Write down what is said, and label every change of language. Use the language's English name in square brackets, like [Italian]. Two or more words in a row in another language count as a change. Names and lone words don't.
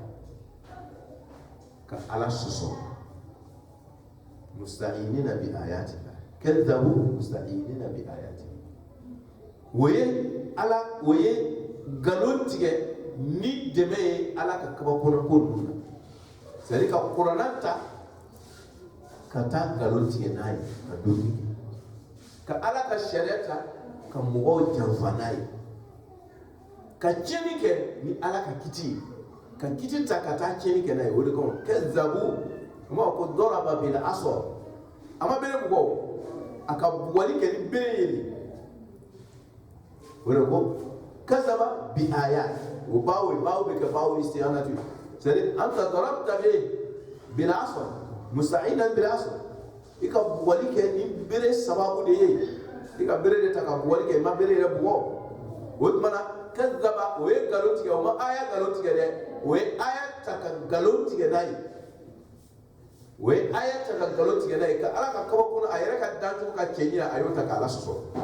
[Bambara] ka ala sɔsɔ [Arabic] مستعينين بآياتنا كذبوا مستعينين بآياتنا [Bambara] o ye galon tigɛ ni dɛmɛ ye ala ka kabakona ko ninnu na [French] c'est-à-dire [Bambara] ka kuranna ta ka taa galon tigɛ n'a ye ka donni ka ala ka sariya ta ka mɔgɔw janfa n'a ye ka tiɲɛni kɛ ni ala ka kiti ye ka kiti ta ka taa tiɲɛni kɛ n'a ye o de kɔnɔ kadhabu o ma ko [Arabic] ضرب بالعصا [Bambara] a ma bere bugɔ a ka bugɔli kɛ ni bere ye de o de ko [Arabic] كذب بآيات [Bambara] o bawo bɛ kɛ bawo isti'anatu [French] c'est-à-dire [Arabic] أنت ضربت بالعصا مستعينا بالعصا [Bambara] i ka bugɔli kɛ ni bere sababu de ye i ka bere de ta ka bugɔli kɛ i ma bere yɛrɛ bugɔ o tuma na kadhaba o ye galon tigɛ o ma aya galon tigɛ dɛ o ye aya ta ka galon tigɛ n'a ye o ye aya ta ka galon tigɛ n'a ye ka ala ka kabakona a yɛrɛ ka dancogo ka cɛ ɲina a y'o ta k'ala sɔsɔ